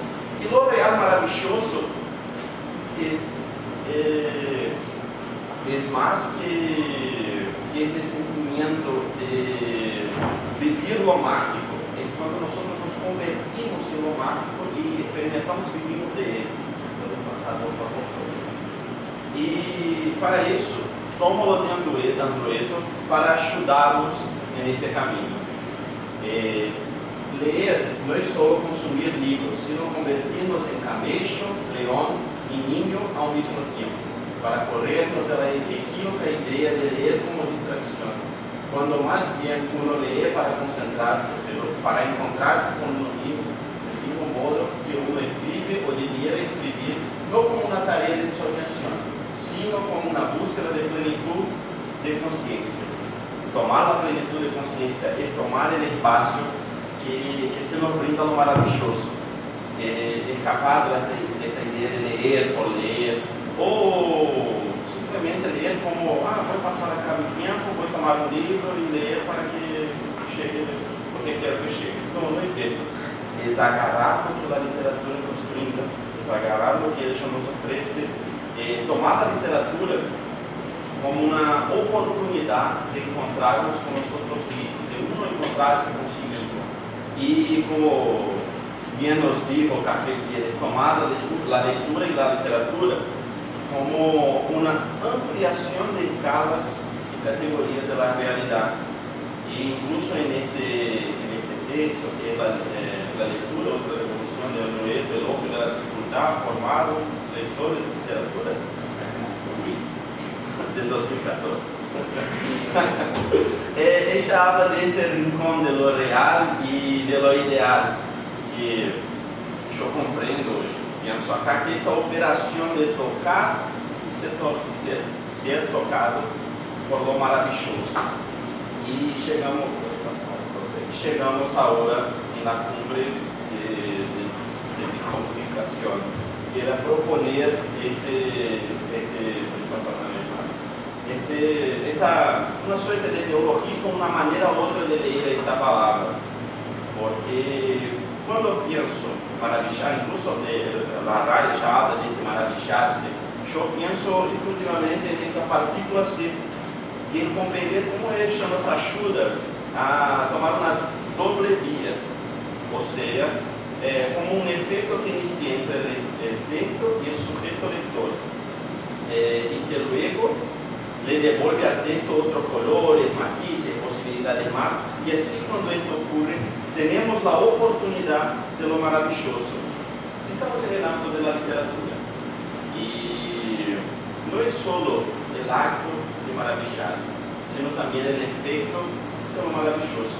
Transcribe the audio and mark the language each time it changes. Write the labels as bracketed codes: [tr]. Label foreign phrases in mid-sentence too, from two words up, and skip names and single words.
[es] Y lo real maravilloso es más que este sentimiento de vivir lo mágico, es cuando nosotros nos convertimos em lo mágico e experimentamos vivir dele. [pt] Podemos passar por favor. E para isso, tomo-lo de Androeto para ajudá-los neste caminho. [es] Leer no es solo consumir libros, sino convertirnos en camello, león y niño al mismo tiempo, para corrernos de la equívoca idea de leer como distracción, cuando más bien uno lee para concentrarse, pero para encontrarse con lo mismo, del mismo modo que uno escribe o debiera escribir, no como una tarea de soñación, sino como una búsqueda de plenitud de conciencia. Tomar la plenitud de conciencia es tomar el espacio que se nos brinda lo maravilloso, escapar de esta idea de leer por leer, [pt] ou simplesmente ler como, vou passar acá o tempo, vou tomar um livro e ler para que chegue, porque quero que chegue. Então, não é feito. Agarrar o que a literatura nos brinda, agarrar o que ela nos oferece, tomar a literatura como uma oportunidade de encontrarmos com nós mesmos, de uno encontrar-se consigo mesmo. E [es] como bien nos dijo [pt] Cafetier, tomar a leitura e a literatura como uma ampliação de escalas e categorias da realidade. E incluso neste texto, que é a leitura, outra revolução de Androeto, [es] el hombre de la [pt] dificuldad, formar um leitor de literatura, de 2014. [es] Ella habla de este rincón de lo real y de lo ideal, que yo comprendo y pienso acá que esta operación de tocar y ser tocado por lo maravilloso. Y llegamos ahora en la cumbre de comunicación, que era proponer uma suerte de neologismo, [pt] uma maneira ou outra de ler esta palavra, porque quando penso maravilhar, incluso a Raya já habla de maravilhar-se, eu penso exclusivamente nesta partícula C, de compreender como ela nos ajuda a tomar uma doble via, ou seja, como um efeito que inicia entre o texto e o sujeito leitor, e que [es] luego le devuelve al texto otros colores, matices, posibilidades más, y así cuando esto ocurre, tenemos la oportunidad de lo maravilloso. Estamos en el ámbito de la literatura, y no es solo el acto de maravillar, sino también el efecto de lo maravilloso.